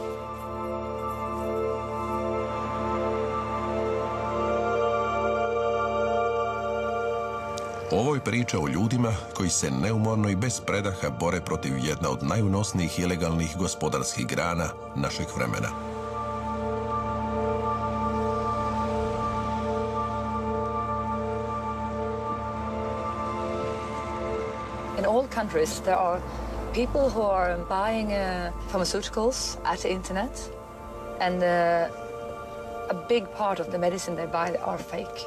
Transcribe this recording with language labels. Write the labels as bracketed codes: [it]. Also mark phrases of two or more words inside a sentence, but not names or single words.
[hr] Ovo je priča o ljudima koji se neumorno i bez predaha bore protiv jedne od najunosnijih ilegalnih gospodarskih grana našeg vremena. [en] In all countries, there are people who are buying pharmaceuticals at the internet, and a big part of the medicine they buy are fake.